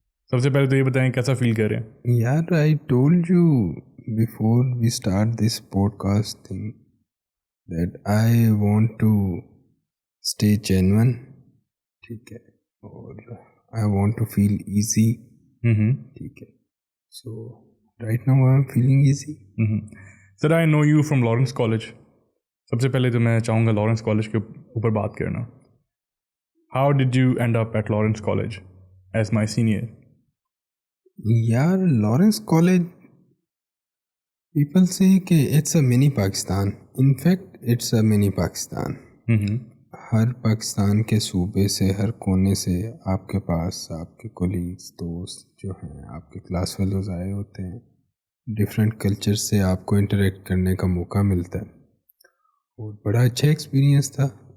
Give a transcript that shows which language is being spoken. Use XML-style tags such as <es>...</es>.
<hi>सबसे पहले तो ये बताएं कैसा फील कर रहे हैं?</hi> <en>यार, I told you before we start this podcast thing that I want to stay genuine,</en> <hi>ठीक है,</hi> <en>और I want to feel easy, ठीक है. So right now I'm feeling easy. Sir, I know you from Lawrence College.</en> <hi>सबसे पहले तो मैं चाहूँगा लॉरेंस कॉलेज के ऊपर बात करना.</hi> <en>How did you end up at Lawrence College as my senior? यार, Lawrence College, people say कि it's a mini Pakistan. In fact, it's a mini Pakistan.</en> <hi>हर पाकिस्तान के सूबे से, हर कोने से आपके पास आपके कोलीग्स, दोस्त जो हैं, आपके क्लास फेलोज आए होते हैं. डिफरेंट कल्चर से आपको इंटरेक्ट करने का मौका मिलता है और बड़ा अच्छा एक्सपीरियंस था.</hi>